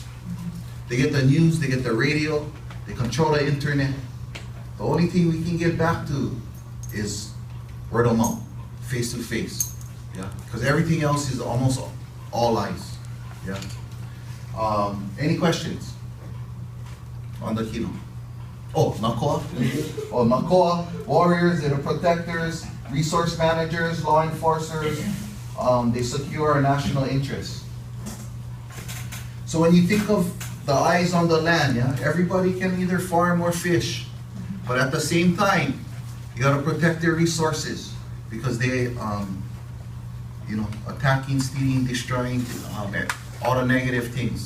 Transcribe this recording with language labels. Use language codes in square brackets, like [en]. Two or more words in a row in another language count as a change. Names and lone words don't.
[en] They get the news, they get the radio, they control the internet. The only thing we can get back to is word of mouth, face to face. Yeah, because everything else is almost all lies. Yeah. Any questions on the kino? Oh, Nakoa. Oh, Nakoa, warriors, they're the protectors, resource managers, law enforcers. They secure our national interests. So when you think of the eyes on the land, yeah, everybody can either farm or fish, but at the same time, you got to protect their resources, because they, attacking, stealing, destroying, all the negative things.